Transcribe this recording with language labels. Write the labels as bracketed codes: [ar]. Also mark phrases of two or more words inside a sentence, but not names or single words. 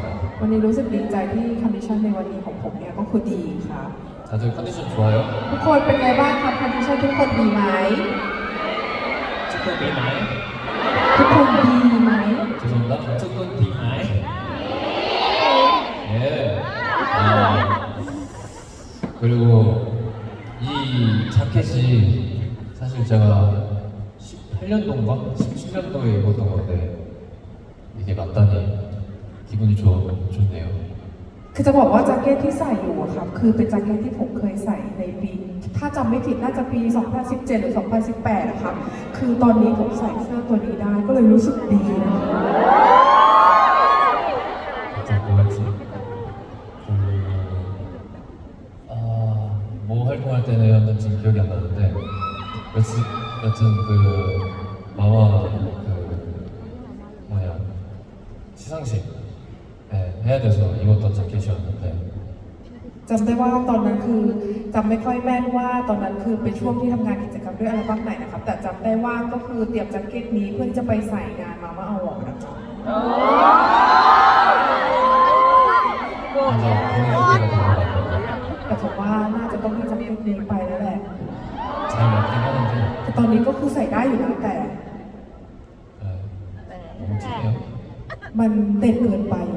[th] วันนี้รู้สึกดีใจที่คอนดิชันในวันนี้ของผมเนี่ยก็คือดีครับ [ko] 다들 컨디션 좋아요? [th] ทุกคนเป็นไงบ้างครับคอนดิชันทุกคนดีไหม 조금 비마이? ทุกคนดีไหม [ko] 죄송합니다. 조금 비마이? 예. 그리고 이 자켓이 사실 제가 18년도인가? 17년도에 입었던 건데 이게 맞다니 기분이 좋네요. [th] คือจะบอกว่าแจ็คเก็ตที่ใส่อยู่อะครับคือเป็นแจ็คเก็ตที่ผมเคยใส่ในปีถ้าจำไม่ผิดน่าจะปี 2017 หรือ 2018นะครับคือตอนนี้ผมใส่เสื้อตัวนี้ได้ก็เลยรู้สึกดีนะครับ [ko] 갑자기 뭐였지? 뭐 활동할 때였는지 기억이 안 나는데 여튼 그 마마 그 뭐냐 시상식 해야 돼서 입었던 자켓이었는데 [th] จำได้ว่าตอนนั้นคือจำไม่ค่อยแม่นว่าตอนนั้นคือเป็นช่วงที่ทำงานกิจกรรมด้วยอัลบั้มไหนนะครับแต่จำได้ว่าก็คือเตรียมแจ็คเก็ตนี้เพื่อที่จะไปใส่งานมาม่าอวอร์ดนะครับ [ko] 맞아 본인 어디가 들어갔고 [th] แต่ผมว่าน่าจะต้องมีแจ็คเก็ตนี้ไปแล้วแหละ [ko] 잘 맞긴 하네요. [th] แต่ตอนนี้ก็คือใส่ได้อยู่นะแต่ [ko] 네, 너무 티네요. [th] มันเด่นเกินไปอ่ะ